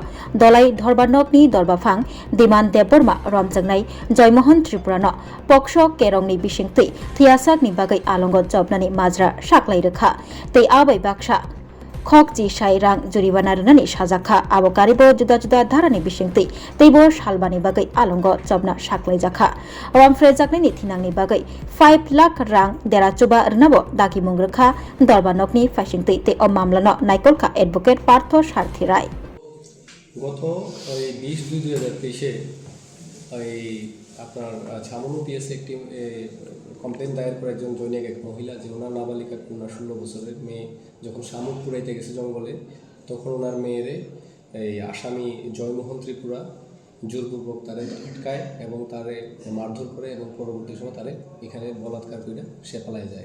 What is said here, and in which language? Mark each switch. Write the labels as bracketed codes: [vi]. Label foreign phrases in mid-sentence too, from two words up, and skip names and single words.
[trp] Dolai Dorbanokni Dorbafang Diman Deborma Romjangnai Joymohon Tripurano Poksho Kerongni Bishingti Thiasakni Bagai Alongo Jobnani Majra Shaklai Rekha Tei Abai Baksha Khok ji shai rang juribana runani sajaka abo karibo juda dharani bisingti teibo shalbani bagai alongo jobna shaklai jakha Romfre jakni thinangni bagai 5 lakh rang dera chuba rnabo daki mungrekha dorbanokni fasingti te o mamlano naikolka advocate Partho Sarthi Rai [bn] গত 20/2/2023 এই আপনার ছামনু পিএসে একটি কমপ্লেন দায়ের করে একজন জৈনিক এক মহিলা যে ওনার নাবালিকা কন্যা 16 বছরের মেয়ে যখন শামুক পুরাইতে গেছে জঙ্গলে তখন ওনার মেয়েরে এই আসামি জয়মোহন ত্রিপুরা জোরপূর্বক তারে আটকায় এবং তারে মারধর করে এবং পরবর্তী সময় তারে এখানে বলাৎকার করে সে পালায় যায়।